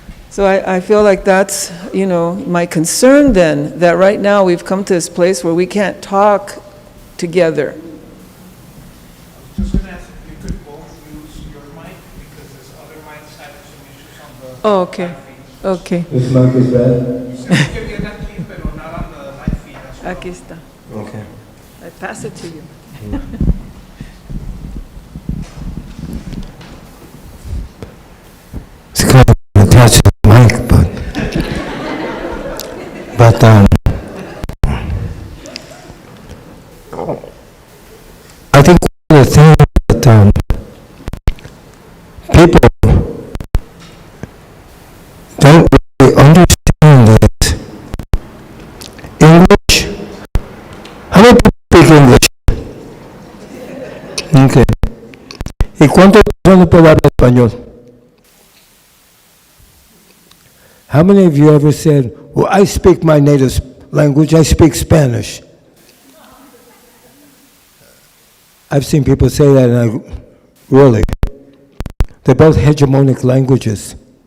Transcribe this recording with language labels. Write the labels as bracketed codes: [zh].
[en] So I feel like that's, my concern then, that right now we've come to this place where we can't talk together. Just going to ask if you could both use your mic, because there's other mics having some issues on the Oh, okay. live feed. Okay. This mic is bad? [es] Se oye bien aquí, pero [en] not on the live feed. That's why. [es] Aquí está. [en] Okay. I pass it to you. It's kind of attached to the mic, but I think one of the things that people don't really understand is English. How many people speak English? Okay. [es] ¿Y cuántos personas pueden hablar español? [en] How many of you ever said, well, I speak my native language, I speak Spanish? I've seen people say that, and really, they're both hegemonic languages.